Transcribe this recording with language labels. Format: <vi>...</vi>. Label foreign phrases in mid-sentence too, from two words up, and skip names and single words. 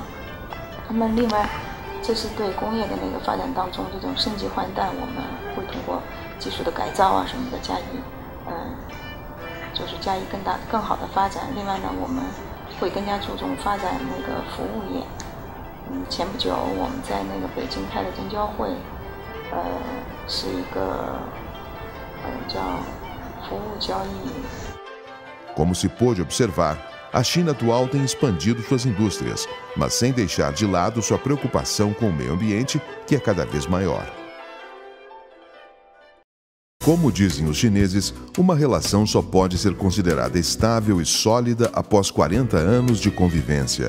<zh>那么另外，这是对工业的那个发展当中这种升级换代，我们会通过技术的改造啊什么的就是加以更好的发展。另外呢，我们会更加注重发展那个服务业。前不久我们在那个北京开了证交会，是一个叫服务交易。</zh> <pt>Como se pôde observar, a China atual tem expandido suas indústrias, mas sem deixar de lado sua preocupação com o meio ambiente, que é cada vez maior. Como dizem os chineses, uma relação só pode ser considerada estável e sólida após 40 anos de convivência.</pt>